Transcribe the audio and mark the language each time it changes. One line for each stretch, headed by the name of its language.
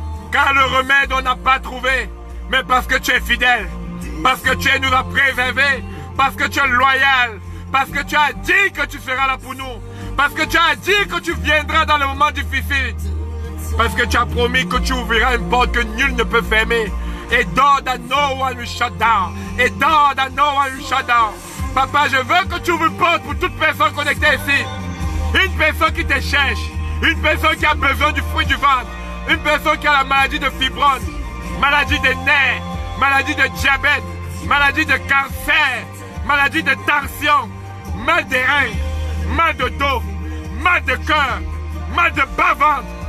French: Car le remède, on n'a pas trouvé. Mais parce que tu es fidèle. Parce que tu nous as préservés. Parce que tu es loyal. Parce que tu as dit que tu seras là pour nous. Parce que tu as dit que tu viendras dans les moments difficiles. Parce que tu as promis que tu ouvriras une porte que nul ne peut fermer.
English: Et door that no one will shut down. Et door that no one will shut down.
French: Papa, je veux que tu ouvres une porte pour toute personne connectée ici. Une personne qui te cherche. Une personne qui a besoin du fruit du ventre. Une personne qui a la maladie de fibrome. Maladie des nerfs. Maladie de diabète. Maladie de cancer. Maladie de tension. Mal des reins. Mal de dos. Mal de cœur. Mal de bas-ventre.